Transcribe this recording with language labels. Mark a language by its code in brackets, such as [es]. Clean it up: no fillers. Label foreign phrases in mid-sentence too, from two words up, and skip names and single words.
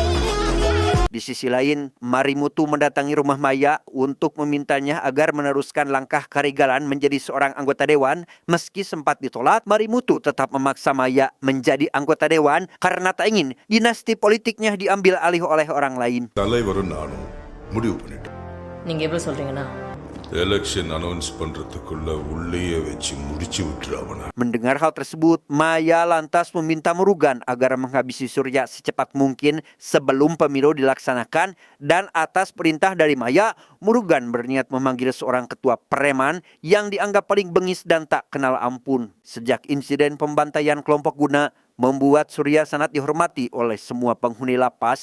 [id] Di sisi lain, Marimutu mendatangi rumah Maya untuk memintanya agar meneruskan langkah Karigalan menjadi seorang anggota dewan. Meski sempat ditolak, Marimutu tetap memaksa Maya menjadi anggota dewan karena tak ingin dinasti politiknya diambil alih oleh orang lain. [ta] தலைவரும் நானும் முடிவு பண்ணிட்டோம். நீங்க எப்படி சொல்றீங்கன்னா [en] election announce [ta] பண்றதுக்குள்ள உள்ளேயே வச்சு முடிச்சு விட்டுறாவனா. [id] Mendengar hal tersebut, Maya lantas meminta Murugan agar menghabisi Surya secepat mungkin sebelum pemilu dilaksanakan, dan atas perintah dari Maya, Murugan berniat memanggil seorang ketua preman yang dianggap paling bengis dan tak kenal ampun. Sejak insiden pembantaian kelompok guna membuat Surya sangat dihormati oleh semua penghuni lapas.